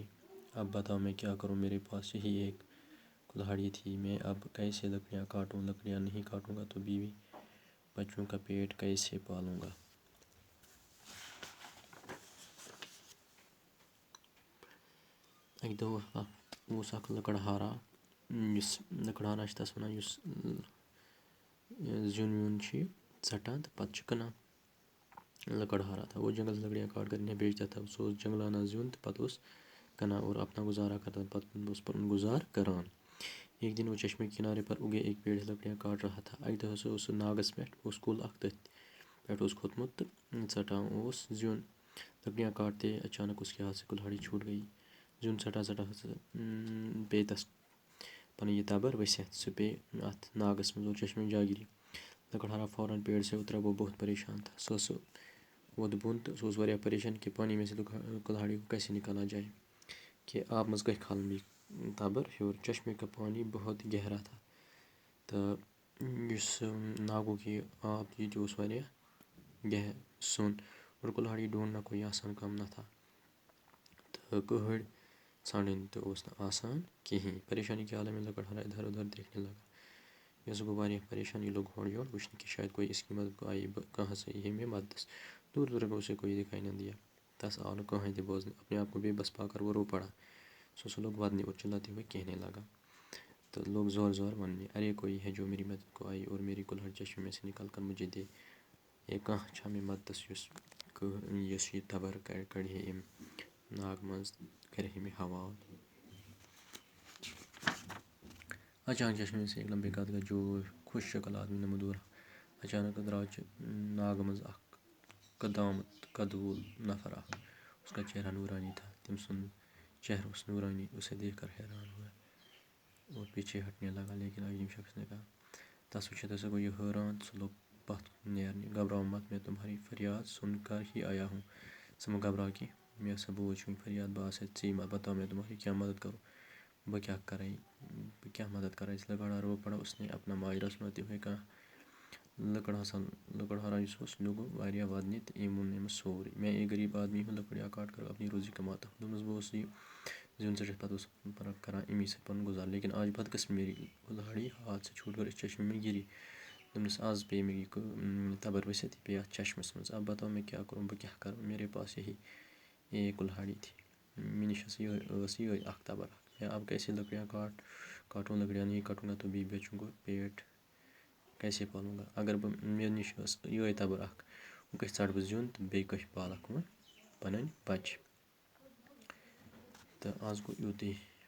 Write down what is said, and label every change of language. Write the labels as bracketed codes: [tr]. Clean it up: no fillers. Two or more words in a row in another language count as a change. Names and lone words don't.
[ur] اب بتاؤ میں کیا کروں، میرے پاس یہی ایک کلہاڑی تھی۔ میں اب کیسے لکڑیاں کاٹوں؟ لکڑیاں نہیں کاٹوں گا تو بیوی بچوں کا پیٹ کیسے پالوں گا؟ ایک دفعہ [ks] اوس اکھ لکڑہارا چھ تس ونان یُس زیُن ویُن چھُ ژٹان تہٕ پتہٕ چھُ کٕنان۔ [ur] لکڑہارا تھا، وہ جنگل سے لکڑیاں کاٹ کر انہیں بیچتا تھا۔ [ks] سُہ اوس جنگلہٕ زیُن تہٕ پتہٕ اوس کٕنان [ur] اور اپنا گزارا کرتا تھا، [ks] پتہٕ اوس پنُن گُزار کران۔ [ur] ایک دن وہ چشمے کے کنارے پر اگے ایک پیڑ سے لکڑیاں کاٹ رہا تھا۔ [ks] اکہِ دۄہ اوس سُہ ناگس پٮ۪ٹھ، اوس کُل اکھ تٔتھۍ پٮ۪ٹھ اوس کھوٚتمُت تہٕ ژٹان اوس زیُن۔ [ur] لکڑیاں کاٹتے اچانک اس کے ہاتھ سے کلہاڑی چھوٹ گئی۔ [ks] زیُن ژٹان ژٹان پیٚیہِ تس پنٕنۍ یہ تبر ؤسِتھ۔ سُہ پیٚیہِ اتھ ناگس منٛز [ur] اور چشمے میں جا گری۔ لکڑہارا فوراً پیڑ سے اترا۔ وہ بہت پریشان تھا۔ [ks] سُہ ووٚتھ بۄن تہٕ سُہ اوس واریاہ پریشان [ur] کہ پانی میں سے کلہاڑی کو کیسے نکالا جائے، [ks] کہ آب منٛز کتھِ کھالن یہِ تبر ہیوٚر۔ [ur] چشمے کا پانی بہت گہرا تھا [ks] تہٕ یُس ناگُک یہِ آب تہِ یہِ تہِ اوس واریاہ سوٚن [ur] اور کلہاڑی ڈھونڈنا کوئی آسان کام نہ تھا [ks] تہٕ کٕہٕر ژھانڈٕنۍ تہِ اوس نہٕ آسان کِہیٖنۍ۔ [ur] پریشانی کے عالم میں لکڑہارا ادھر ادھر دیکھنے لگا۔ [ks] یس گوٚو واریاہ پریشان۔ یہ لوگ ہورٕ یورٕ وٕچھنہِ [ur] کہ شاید کوئی اس کی مدد کو آئے، [ks] کہاں سے یی مےٚ مددس۔ [ur] دور دور تک اسے کوئی دکھائی نہ دیا۔ [ks] تس آو نہٕ کٕہٕنۍ تہِ بوزنہٕ۔ [ur] اپنے آپ کو بے بس پا کر وہ رو پڑا۔ [ks] سُہ لوگ ودنہِ [ur] اور چلاتے ہوئے کہنے لگا [ks] تہٕ لوگ زور زور وننہِ، [ur] ارے کوئی ہے جو میری مدد کو آئے اور میری کلہاڑی چشمے میں سے نکال کر مجھے دے۔ [ks] کانٛہہ چھا مےٚ مددس یُس یہِ تبر کڑِ ہے امہِ ناگہٕ منٛز، کرِ ہے مےٚ حوال۔ [ur] اچانک چشمے میں سے ایک لمبے قد کا جو خوش شکل آدمی نمودار اچانک [ks] درٛاو ناگہٕ منٛز اکھ قد وول نفر اکھ۔ [ur] اس کا چہرہ نورانی تھا۔ [ks] تم سُنٛد چہرہ اوس نورانی۔ [ur] اسے دیکھ کر حیران ہوا اور پیچھے ہٹنے لگا، لیکن اجنبی شخص نے کہا، [ks] تس وٕچھِتھ ہسا گوٚو یہ حٲران۔ سُہ لوٚگ پتھ کُن نیرنہِ۔ [ur] گھبراو مت، میں تمہاری فریاد سن کر ہی آیا ہوں۔ [ks] ژٕ مہ گھبراو کینٛہہ، مےٚ ہسا بوٗز چٲنۍ فریاد، بہٕ آسے ژےٚ [ur] بتاو میں تمہاری کیا مدد کروں۔ [ks] بہٕ کیا مدد کرایس۔ [ur] لکڑہارا رو پڑا۔ اس نے اپنا ماجرا سناتے ہوئے کہا، [ks] لکڑہارا یُس اوس یہِ لوٚگ واریاہ ودنہِ تہٕ أمۍ ووٚن أمِس سورُے۔ [ur] میں ایک غریب آدمی ہوں، لکڑیاں کاٹ کر اپنی روزی کماتا ہوں۔ [ks] دوٚپنس بہٕ اوسُس یہِ زیُن ژٔٹِتھ پتہٕ اوسُس کران امی سۭتۍ پنُن گُزارٕ، [ur] لیکن آج بدقسمی میری کلہاڑی ہاتھ سے چھوٹ کر اس چشمے میں گری۔ [ks] دوٚپنس آز پیٚیہِ مےٚ یہِ تبر ؤسِتھ، یہِ پیٚیہِ اتھ چشمس منٛز۔ [ur] اب بتاو میں کیا کروں، [ks] بہٕ کیٛاہ کرٕ، [ur] میرے پاس یہی ایک کلہاڑی تھی۔ [ks] مےٚ نِش ٲس یِہٕے اکھ تبر اکھ۔ [ur] میں اب کیسے لکڑیاں کاٹوں؟ لکڑیاں نہیں کاٹوں گا تو بیوی بچوں کو پیٹ کیسے پالوں گا؟ [ks] اگر مےٚ نِش ٲس یِہٕے تبر اکھ، وۄنۍ کٔہۍ ژٹہٕ بہٕ زیُن تہٕ بیٚیہِ کٔہۍ پالکھ وۄنۍ پنٕنۍ بچہِ؟ تہٕ آز گوٚو یُتُے۔